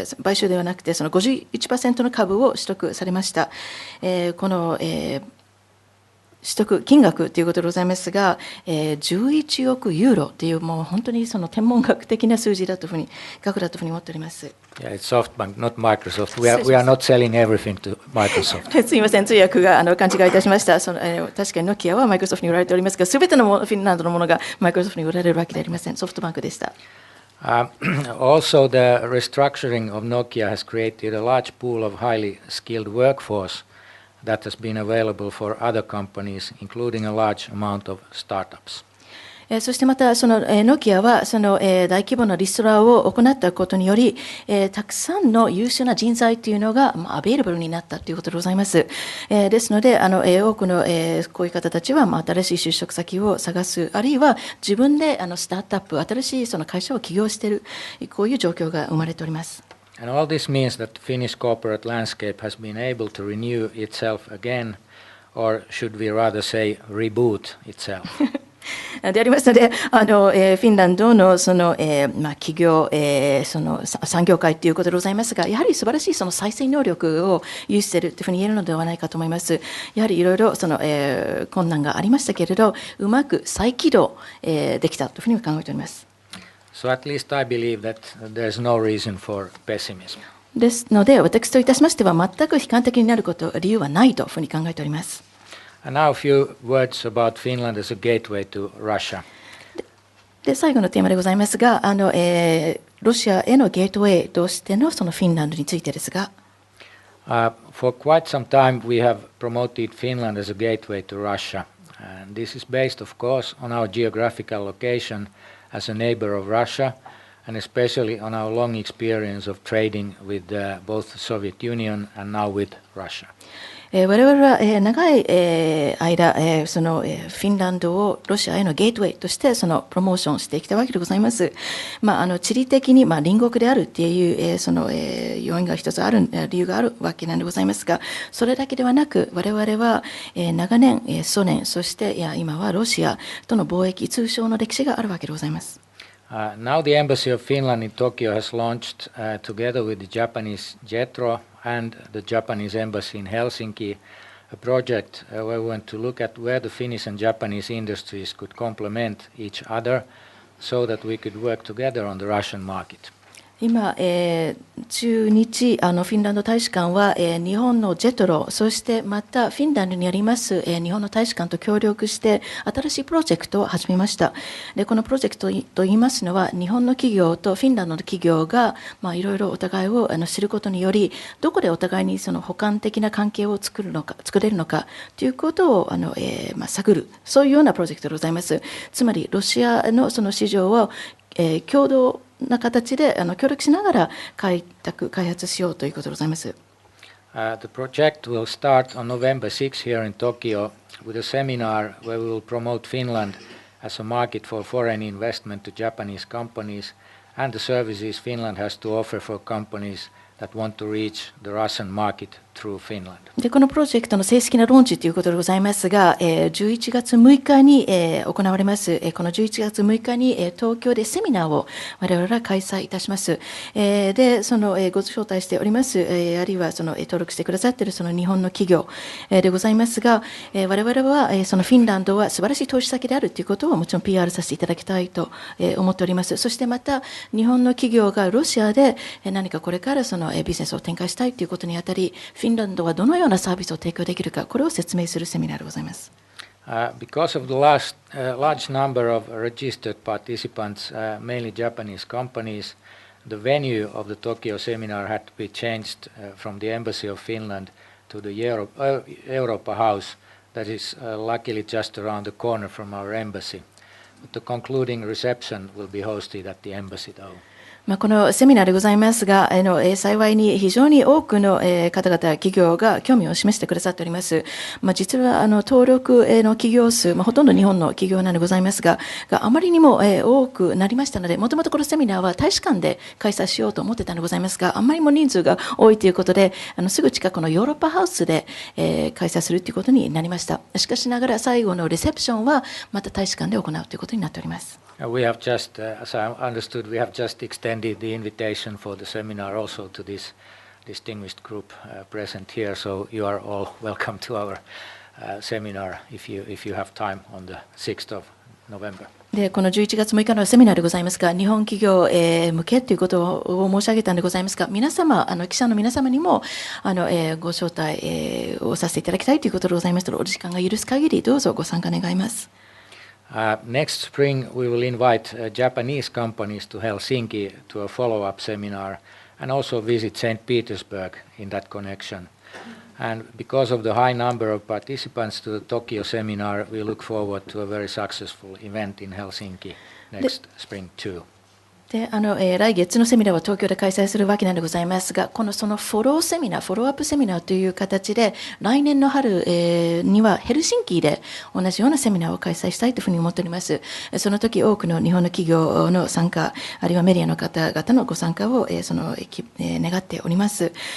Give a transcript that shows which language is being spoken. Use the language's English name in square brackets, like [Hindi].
[Japanese] 買収ではなくて、その 51% の株を取得されました。この、取得金額ということでございますが、11億ユーロという、もう本当にその天文学的な数字だというふうに、額だというふうに思っております。 [English] Yeah, it's SoftBank, not Microsoft. We are not selling everything to Microsoft. [Japanese] すみません、通訳が勘違いいたしました。確かにノキアはマイクロソフトに売られておりますが、すべてのフィンランドのものがマイクロソフトに売られるわけではありません。ソフトバンクでした。 [English] Also, the restructuring of Nokia has created a large pool of highly skilled workforce that has been available for other companies, including a large amount of startups. [Japanese] そしてまた、そのノキアはその大規模なリストラを行ったことにより、たくさんの優秀な人材というのがアベイラブルになったということでございます。ですので、多くのこういう方たちは新しい就職先を探す、あるいは自分でスタートアップ、新しいその会社を起業している、こういう状況が生まれております。 [English] And all this means that the Finnish corporate landscape has been able to renew itself again, or should we rather say reboot itself. [Japanese] でありますので、フィンランドのその、企業、その産業界ということでございますが、やはり素晴らしいその再生能力を有しているというふうに言えるのではないかと思います。やはりいろいろその、困難がありましたけれど、うまく再起動、できたというふうに考えております。 [English] So at least I believe that there's no reason for pessimism. [Japanese] ですので、私といたしましては、全く悲観的になる理由はないというふうに考えております。 [English] And now a few words about Finland as a gateway to Russia. [Japanese] で、最後のテーマでございますが、ロシアへのゲートウェイとしてのそのフィンランドについてですが、 [English] For quite some time we have promoted Finland as a gateway to Russia. And this is based, of course, on our geographical location as a neighbor of Russia, and especially on our long experience of trading with both the Soviet Union and now with Russia. [Japanese] 我々は長い間、そのフィンランドをロシアへのゲートウェイとしてそのプロモーションしてきたわけでございます。地理的に隣国であるっていうその要因が一つある理由があるわけなんでございますが、それだけではなく我々は長年ソ連、そして今はロシアとの貿易通商の歴史があるわけでございます。 [English] Now the Embassy of Finland in Tokyo has launched, together with the Japanese JETRO and the Japanese Embassy in Helsinki, a project where we want to look at where the Finnish and Japanese industries could complement each other so that we could work together on the Russian market. [Japanese] 今、駐日フィンランド大使館は、日本のジェトロ、そしてまたフィンランドにあります、日本の大使館と協力して新しいプロジェクトを始めました。で、このプロジェクトといいますのは、日本の企業とフィンランドの企業が、いろいろお互いを知ることにより、どこでお互いにその補完的な関係を作れるのかということを探る、そういうようなプロジェクトでございます。つまりロシアのその市場を、共同な形で協力しながら開発しようということでございます。 [English] The project will start on November 6 here in Tokyo with a seminar where we will promote Finland as a market for foreign investment to Japanese companies and the services Finland has to offer for companies that want to reach the Russian market through Finland. [Japanese] でこのプロジェクトの正式なローンチということでございますが、11月6日に行われます。この11月6日に東京でセミナーを我々は開催いたします。で、そのご招待しております、あるいはその登録してくださっているその日本の企業でございますが、我々はそのフィンランドは素晴らしい投資先であるということをもちろん PR させていただきたいと思っております。そしてまた日本の企業がロシアで何かこれからそのビジネスを展開したいということにあたり、フィンランドはどのようなサービスを提供できるか、これを説明するセミナーでございます。 [English] Because of the large number of registered participants, mainly Japanese companies, the venue of the Tokyo seminar had to be changed from the Embassy of Finland to the Europa House that is luckily just around the corner from our embassy. But the concluding reception will be hosted at the embassy though. [Japanese] このセミナーでございますが、幸いに非常に多くの方々、企業が興味を示してくださっております。実は登録の企業数、ほとんど日本の企業なんでございますが、あまりにも多くなりましたので、もともとこのセミナーは大使館で開催しようと思ってたのでございますが、あまりにも人数が多いということで、すぐ近くのヨーロッパハウスで開催するということになりました。しかしながら最後のレセプションはまた大使館で行うということになっております。 [English] We have just, as I understood, we have just extended the invitation for the seminar also to this distinguished group present here. So you are all welcome to our seminar if you have time on the 6th of November. [Japanese] でこの11月6日のセミナーでございますが、日本企業向けということを申し上げたんでございますが、皆様、記者の皆様にもご招待をさせていただきたいということでございましたので、お時間が許す限りどうぞご参加願います。 [English] Next spring, we will invite Japanese companies to Helsinki to a follow-up seminar and also visit St. Petersburg in that connection. And because of the high number of participants to the Tokyo seminar, we look forward to a very successful event in Helsinki next spring too. [Japanese] で来月のセミナーは東京で開催するわけなんでございますが、そのフォローセミナー、フォローアップセミナーという形で、来年の春にはヘルシンキで同じようなセミナーを開催したいというふうに思っております。その時多くの日本の企業の参加、あるいはメディアの方々のご参加を願っております。